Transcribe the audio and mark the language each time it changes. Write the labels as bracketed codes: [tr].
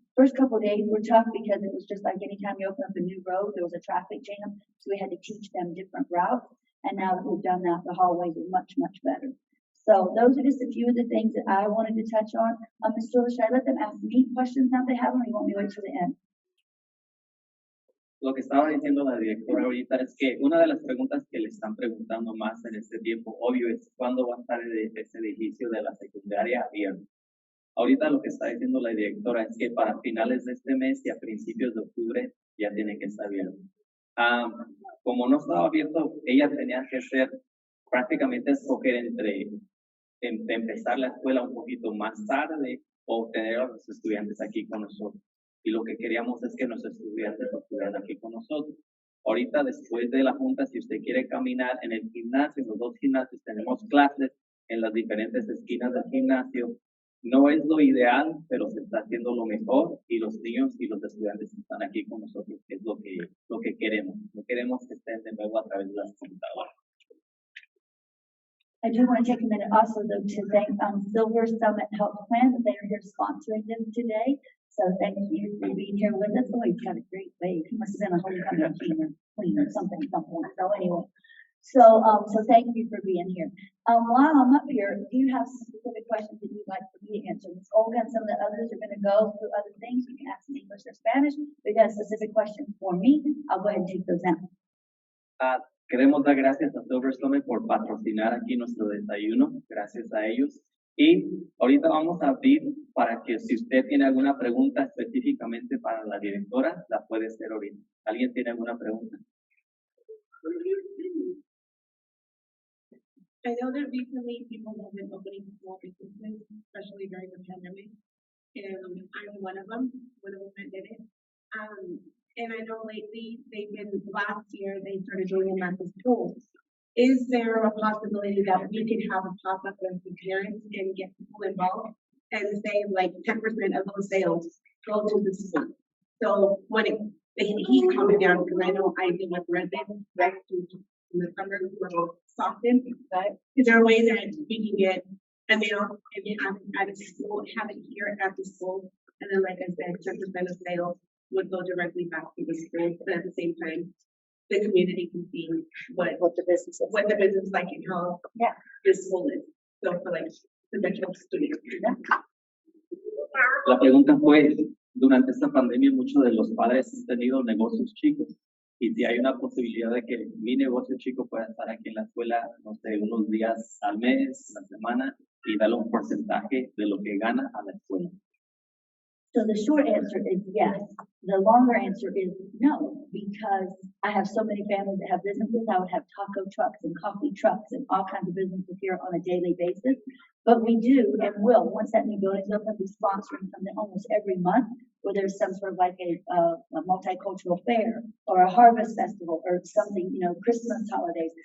[en] First couple of days were tough because it was just like anytime you open up a new road, there was a traffic jam. So we had to teach them different routes. And now that we've done that, the hallways are much, much better. So those are just a few of the things that I wanted to touch on. Ms. Storla, should I let them ask me questions now they have them, or you want me to wait till the end? [es] Lo que estaba diciendo la directora ahorita es que una de las preguntas que le están preguntando más en este tiempo, obvio, es cuándo va a estar ese edificio de la secundaria abierto. Ahorita lo que está diciendo la directora es que para finales de este mes y a principios de octubre ya tiene que estar abierto. Como no estaba abierto, ella tenía que hacer prácticamente escoger entre empezar la escuela un poquito más tarde o tener a los estudiantes aquí con nosotros. Y lo que queríamos es que nuestros estudiantes estuvieran aquí con nosotros. Ahorita, después de la junta, si usted quiere caminar en el gimnasio, en los dos gimnasios, tenemos clases en las diferentes esquinas del gimnasio. No es lo ideal, pero se está haciendo lo mejor y los niños y los estudiantes están aquí con nosotros, que es lo que queremos. No queremos que estén de nuevo a través de las computadoras. [en] I do want to take a minute also though to thank Silver Summit Health Plan that they are here sponsoring them today. So thank you for being here with us. Oh, you've got a great wave. He must have been a homecoming cleaner, something. So anyway, so thank you for being here. While I'm up here, do you have some specific questions that you'd like for me to answer? Ms. Olga and some of the others are going to go through other things. You can ask in English or Spanish. If you have specific questions for me, I'll go ahead and take those now. [es] Queremos dar gracias a Silver Summit por patrocinar aquí nuestro desayuno, gracias a ellos. Y ahorita vamos a abrir para que si usted tiene alguna pregunta específicamente para la directora, la puede hacer ahorita. ¿Alguien tiene alguna pregunta? [en] I know that recently people have been opening small businesses, especially during the pandemic, and I'm one of them that did it. And I know lately last year they started doing them at the schools. Is there a possibility that we could have a pop-up with the parents and get people involved and say like 10% of those sales go to the school? So when the heat coming down, because I know I deal with residents right in the summer will soften, but is there a way that we can get a meal and you have it at a school, have it here at the school, and then like I said, 10% of sales would go directly back to the school, but at the same time, the community can see what the business like and how this school is. So for like potential students. [es] La pregunta fue, durante esta pandemia muchos de los padres han tenido negocios chicos y si hay una posibilidad de que mi negocio chico pueda estar aquí en la escuela, no sé, unos días al mes, a la semana y darle un porcentaje de lo que gana a la escuela. [en] So the short answer is yes. The longer answer is no, because I have so many families that have businesses. I would have taco trucks and coffee trucks and all kinds of businesses here on a daily basis. But we do and will, once that new building's open, be sponsoring something almost every month where there's some sort of like a multicultural fair or a harvest festival or something, Christmas holidays.